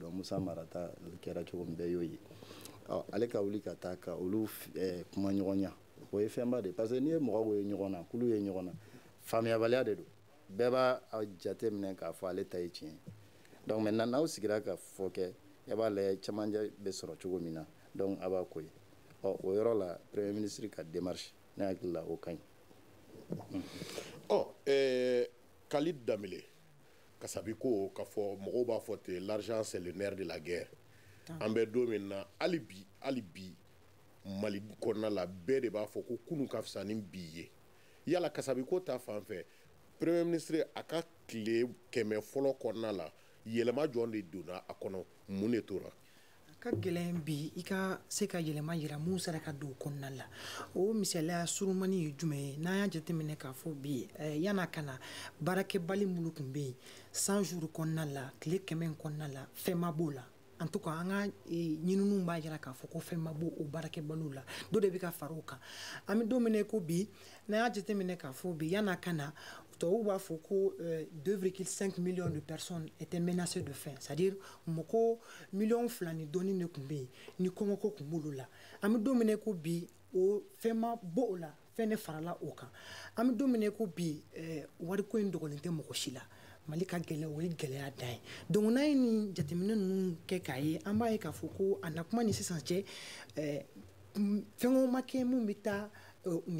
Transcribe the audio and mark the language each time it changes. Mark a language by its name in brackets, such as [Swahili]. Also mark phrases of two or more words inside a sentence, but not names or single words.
[Bambara] dɔn Musa Marata kɛra cogo min bɛɛ y'o ye ale ka wuli ka taa ka olu kuma ɲɔgɔnya o ye fɛnba de [French] parce que [Bambara] n'i ye mɔgɔw ye ɲɔgɔn na kulu ye ɲɔgɔn na faamuyabaliya de don bɛɛ b'a jate minɛ k'a fɔ ale ta ye tiɲɛ [French] donc maintenant [Bambara] n'aw sigira ka fɔ kɛ e b'a lajɛ cɛmancɛ bɛ sɔrɔ cogo min na donc a b'a ko ye o yɔrɔ la [French] premier ministre [Bambara] ka démarche ne hakili la o ka ɲi Khalid Damele kasabi ko k'a fɔ mɔgɔw b'a fɔ ten [French] l'argent c'est le nerf de la guerre [Bambara] an bɛ don min na hali bi Mali kɔnɔna la bɛɛ de b'a fɔ ko kunun ka fisa ni bi ye yala kasabi ko ta fan fɛ [French] premier ministre [Bambara] a ka tile 100 fɔlɔ kɔnɔna la yɛlɛma jɔn de donna a kɔnɔ mun de tora ka gɛlɛn bi i ka se ka yɛlɛma yira mun sera ka don kɔnɔna la o misaliya surumani ye jumɛn ye n'an y'a jateminɛ k'a fɔ bi yana ka na baarakɛbali minnu tun bɛ yen [French] 100 jours [Bambara] kɔnɔna la tile 100 kɔnɔna la fɛn ma b'o la [French] en tout cas [Bambara] an ka ɲininiw b'a jira k'a fɔ ko fɛn ma b'o o baarakɛbaliw la dɔ de bɛ ka fara o kan an bɛ don min na ko bi n'an y'a jateminɛ k'a fɔ bi yana ka na tubabuw b'a fɔ ko [French] 2,5 millions de personnes étaient menacées de faim c'est-à-dire [Bambara] mɔgɔ 2 millions ni dɔɔni de tun bɛ yen ni kɔngɔko tun b'olu la an bɛ don min na ko bi o fɛn ma bɔ o la fɛn de farala o kan an bɛ don min na ko bi wariko in dogolen tɛ mɔgɔ si la Mali ka gɛlɛn o ye gɛlɛya dan ye donc n'an ye nin jateminɛ ninnu kɛ k'a ye an b'a ye k'a fɔ ko a na kuma ni sisan cɛ fɛn o ma kɛ mun bɛ taa nin